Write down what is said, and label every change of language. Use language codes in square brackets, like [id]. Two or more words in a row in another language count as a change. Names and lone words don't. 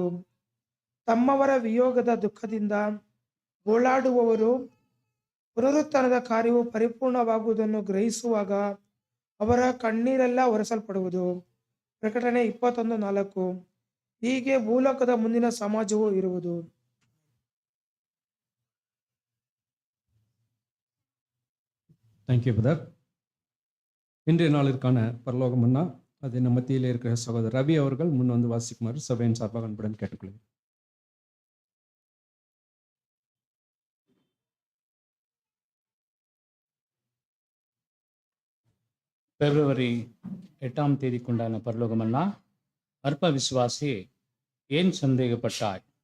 [kn] ತಮ್ಮವರ ವಿಯೋಗದ ದುಃಖದಿಂದ ಗೋಳಾಡುವವರು ಪುನರುತ್ಥಾನದ ಕಾರ್ಯವು ಪರಿಪೂರ್ಣವಾಗುವುದನ್ನು ಗ್ರಹಿಸುವಾಗ ಅವರ ಕಣ್ಣೀರೆಲ್ಲ ಒರೆಸಲ್ಪಡುವುದು. ಪ್ರಕಟಣೆ 21:4. ಹೀಗೆ ಭೂಲೋಕದ ಮುಂದಿನ ಸಮಾಜವು ಇರುವುದು. [en] thank you brother. [ta] இன்றைய நாளிற்கான பரலோகம் மன்னா அது நம்ம மத்தியில் இருக்கிற சகோதரர் ரவி அவர்கள் முன் வந்து வாசிக்குமாறு சபையின் சார்பாக அன்புடன் கேட்டுக்கொள்கிறேன். பிப்ரவரி 8ஆம் தேதிக்குண்டான பரலோகமன்னா, அற்ப விசுவாசி ஏன் சந்தேகப்பட்டாய்?